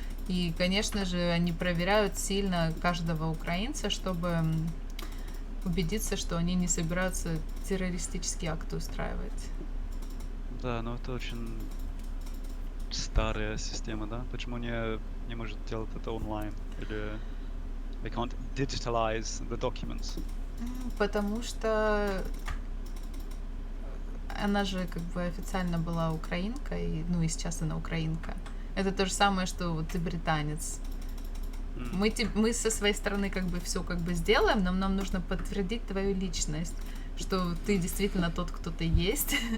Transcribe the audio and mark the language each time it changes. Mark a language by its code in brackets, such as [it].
[ru] И, конечно же, они проверяют сильно каждого украинца, чтобы убедиться, что они не собираются террористические акты устраивать. Да, но это очень старая система, да? Почему не может делать это онлайн? [en] Или they can't digitalize the documents? [ru] Потому что она же как бы официально была украинка, и, ну и сейчас она украинка. Это то же самое, что вот ты британец. М, Мы со своей стороны как бы все как бы сделаем, но нам нужно подтвердить твою личность, что ты действительно тот, кто ты есть.